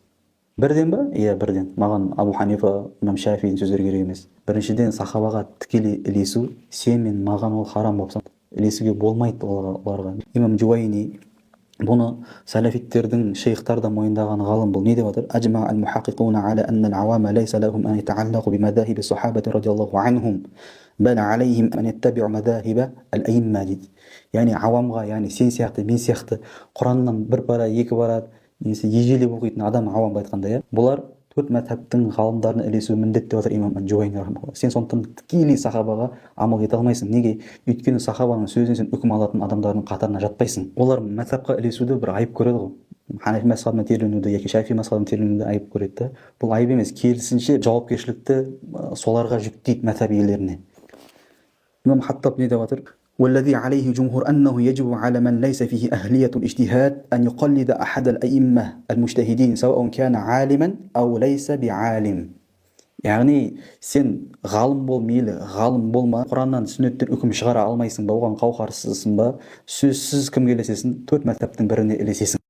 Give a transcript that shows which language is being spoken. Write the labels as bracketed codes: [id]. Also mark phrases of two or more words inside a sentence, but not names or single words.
[kk] Бірден ба? Иә, бірден. Маған Абу Ханифа, имам Шафидің сөздері керек емес. Біріншіден, сахабаға тікелей ілесу, сен мен маған ол харам болып саналады. Ілесуге болмайды оларға. Имам Джуайни бұны сәләфиттердің шейхтар да мойындаған ғалым бұл не деп отыр? [ar] أجمع المحققون على أن العوام ليس لهم أن يتعلقوا بمذاهب الصحابة رضي الله عنهم بل عليهم أن يتبعوا مذاهب الأئمة дейді. [kk] Яғни авамға, яғни сен сияқты, мен сияқты Құраннан бір пара, екі пара немесе ежелеп оқитын адам, авамға айтқанда, иә, бұлар төрт мәзһабтың ғалымдарына ілесу міндет деп отыр имам Джуайни рахмалла. Сен сондықтан тікелей сахабаға амал ете алмайсың. Неге? Өйткені сахабаның сөзінен сен үкім алатын адамдардың қатарына жатпайсың. Олар мәзһабқа ілесуді бір айып көреді ғой. Ханафи мәзһабына терленуді яки Шафи мәзһабына терленуді айып көреді. Бұл айып емес, керісінше жауапкершілікті соларға жүктейді мәзһаб иелеріне. имам Хаттаб не деп отыр? [ar] والذي عليه جمهور أنه يجب على من ليس فيه أهلية الاجتهاد أن يقلد أحد الأئمة المجتهدين سواء كان عالما أو ليس بعالم. [kk] Яғни сен ғалым бол мейлі, ғалым болма, Құраннан сүннеттен үкім шығара алмайсың ба, оған қауқарсызсың ба, сөзсіз кімге ілесесің? Төрт мәзһабтың біріне ілесесің.